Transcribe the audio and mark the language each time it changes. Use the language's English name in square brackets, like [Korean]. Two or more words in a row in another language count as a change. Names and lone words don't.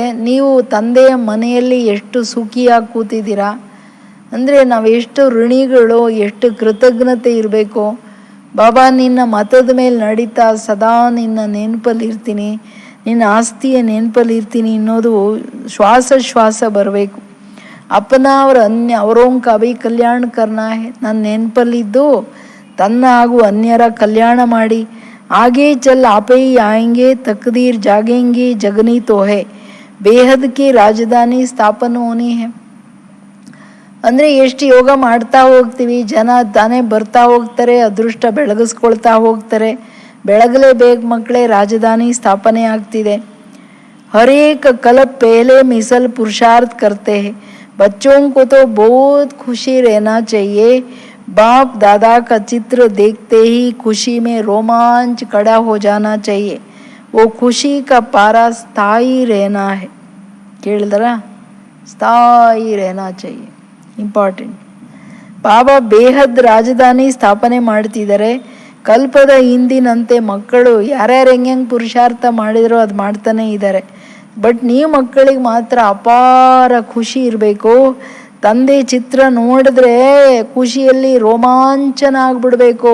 [Kannada] ನೀವು ತಂದೆಯ ಮನೆಯಲ್ಲಿ ಎಷ್ಟು ಸುಖಿಯಾಗಿ ಕೂತಿದ್ದೀರಾ ಅಂದರೆ, ನಾವು ಎಷ್ಟು ಋಣಿಗಳು, ಎಷ್ಟು ಕೃತಜ್ಞತೆ ಇರಬೇಕು. ಬಾಬಾ, ನಿನ್ನ ಮತದ ಮೇಲೆ ನಡೀತಾ ಸದಾ ನಿನ್ನ ನೆನಪಲ್ಲಿರ್ತೀನಿ, ನಿನ್ನ ಆಸ್ತಿಯ ನೆನಪಲ್ಲಿರ್ತೀನಿ ಅನ್ನೋದು ಶ್ವಾಸ ಬರಬೇಕು. [Hindi] अपना और अन्य औरों का भी कल्याण करना है. [Kannada] ನನ್ನ ನೆನಪಲ್ಲಿದ್ದು ತನ್ನ ಹಾಗೂ ಅನ್ಯರ ಕಲ್ಯಾಣ ಮಾಡಿ. [Hindi] आगे चल आपे ही आएंगे, तकदीर जागेंगी, जगनी तो है, बेहद की राजधानी स्थापन होनी है. [Kannada] ಅಂದರೆ ಎಷ್ಟು ಯೋಗ ಮಾಡ್ತಾ ಹೋಗ್ತೀವಿ, ಜನ ತಾನೇ ಬರ್ತಾ ಹೋಗ್ತಾರೆ, ಅದೃಷ್ಟ ಬೆಳಗಿಸ್ಕೊಳ್ತಾ ಹೋಗ್ತಾರೆ. ಬೆಳಗಲೇಬೇಕು ಮಕ್ಕಳೇ, ರಾಜಧಾನಿ ಸ್ಥಾಪನೆ ಆಗ್ತಿದೆ. [Hindi] हरेक कल्प पहले मिसल पुरुषार्थ करते हैं. बच्चों को तो बहुत खुशी रहना चाहिए. बाप दादा का चित्र देखते ही खुशी में रोमांच खड़ा हो जाना चाहिए. वो खुशी का पारा स्थायी रहना है. ಕೇಳಿದ್ರಾ? ಸ್ಥಾಯಿ रहना चाहिए, [Kannada] ಇಂಪಾರ್ಟೆಂಟ್. ಬಾಬಾ ಬೇಹದ್ ರಾಜಧಾನಿ ಸ್ಥಾಪನೆ ಮಾಡ್ತಿದ್ದಾರೆ. ಕಲ್ಪದ ಹಿಂದಿನಂತೆ ಮಕ್ಕಳು ಯಾರ್ಯಾರು ಹೆಂಗೆ ಪುರುಷಾರ್ಥ ಮಾಡಿದರೋ ಅದು ಮಾಡ್ತಾನೆ ಇದ್ದಾರೆ. ಬಟ್ ನೀವು ಮಕ್ಕಳಿಗೆ ಮಾತ್ರ ಅಪಾರ ಖುಷಿ ಇರಬೇಕು. ತಂದೆ ಚಿತ್ರ ನೋಡಿದ್ರೆ ಖುಷಿಯಲ್ಲಿ ರೋಮಾಂಚನ ಆಗ್ಬಿಡ್ಬೇಕು.